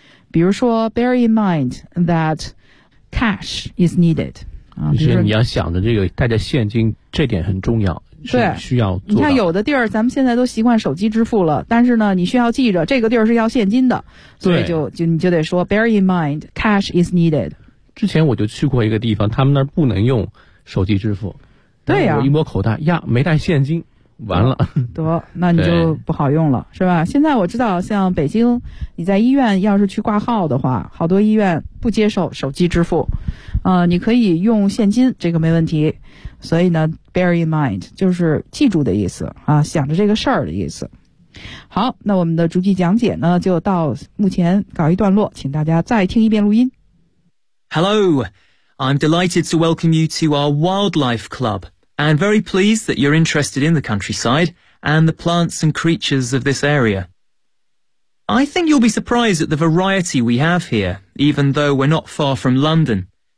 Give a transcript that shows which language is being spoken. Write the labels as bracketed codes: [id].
[zh] 比如说 [en] bear in mind that cash is needed啊， [zh] 就是你要想着这个带着现金，这点很重要，是需要做到。你看有的地儿咱们现在都习惯手机支付了，但是呢你需要记着这个地儿是要现金的，所以你就得说 [en] bear in mind cash is needed。 [zh] 之前我就去过一个地方，他们那儿不能用手机支付，对呀，我一摸口袋呀没带现金，完了得，那你就不好用了，是吧。现在我知道像北京你在医院要是去挂号的话，好多医院不接受手机支付，你可以用现金，这个没问题。所以呢 bear in mind 就是记住的意思啊，想着这个事儿的意思。好，那我们的逐句讲解呢就到目前告一段落，请大家再听一遍录音。 [en] Hello, I'm delighted to welcome you to our wildlife club and very pleased that you're interested in the countryside and the plants and creatures of this area. I think you'll be surprised at the variety we have here, even though we're not far from London.